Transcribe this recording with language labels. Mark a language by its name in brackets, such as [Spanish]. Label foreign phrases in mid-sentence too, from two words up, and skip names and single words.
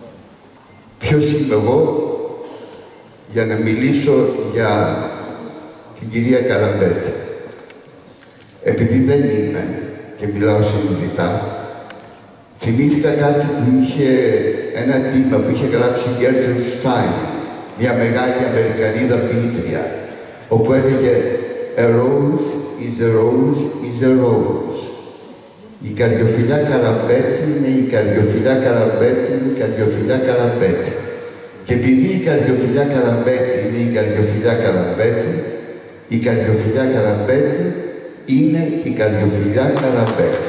[Greek] Ποιος είμαι εγώ για να μιλήσω για την κυρία Καραμπέτη. Επειδή δεν είμαι και μιλάω συνειδητά, θυμήθηκα κάτι που είχε ένα τύπο που είχε γράψει η Gertrude Stein, μια μεγάλη Αμερικανίδα ποιήτρια, όπου έλεγε [English] «A rose is a rose is a rose». [Greek] Η καρδιοφυλιά Καραμπέτη είναι η καρδιοφυλιά Καραμπέτη είναι η καρδιοφυλιά Καραμπέτη. Και επειδή η καρδιοφυλιά Καραμπέτη είναι η καρδιοφυλιά Καραμπέτη, η καρδιοφυλιά Καραμπέτη είναι η καρδιοφυλιά Καραμπέτη.